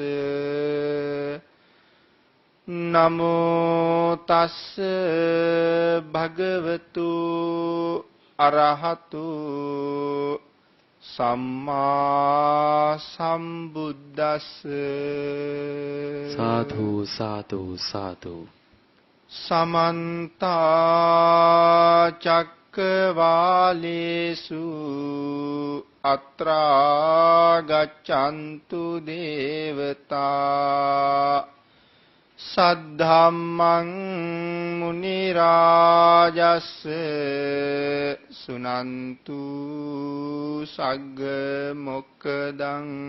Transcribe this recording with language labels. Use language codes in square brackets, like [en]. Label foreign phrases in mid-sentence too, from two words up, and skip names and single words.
[pi] නමෝ තස්ස භගවතු අරහතු සම්මා සම්බුද්දස්ස. සාදු සාදු සාදු. සමන්ත චක්කවාලේසු අත්‍රා ගච්ඡන්තු දේවතා සද්ධම්මං මුනි රාජස් සුනන්තු සග්ග මොක්ඛදං.